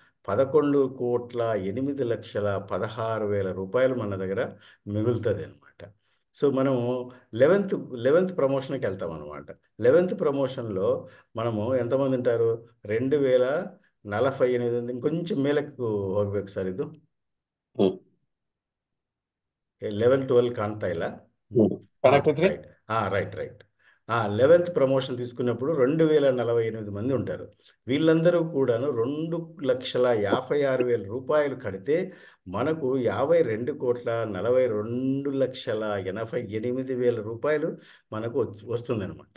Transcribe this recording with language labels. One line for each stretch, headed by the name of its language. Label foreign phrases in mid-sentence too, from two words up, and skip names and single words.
Telugu: 11,8,16,000 మన దగ్గర మిగులుతుంది అనమాట. సో మనం
English: eleventh eleventh
Telugu: ప్రమోషన్కి వెళ్తాం అనమాట. 11th ప్రమోషన్లో మనము ఎంతమంది ఉంటారు?
Kannada: 2,048. ఇంకొంచెం మేలకు ಹೋಗ್ಬೇಕು ಸರ್ ಇದು. ಹ್ಮ್ 11 12 ಕಾಣ್ತಾ ಇಲ್ಲ. ಕನೆಕ್ಟ್ ಐತ್ರಿ.
English: right right right
Telugu: 11th ప్రమోషన్ తీసుకున్నప్పుడు 2,048 మంది ఉంటారు. వీళ్ళందరూ కూడాను 2,56,000 కడితే మనకు 52,42,88,000 మనకు వస్తుందన్నమాట.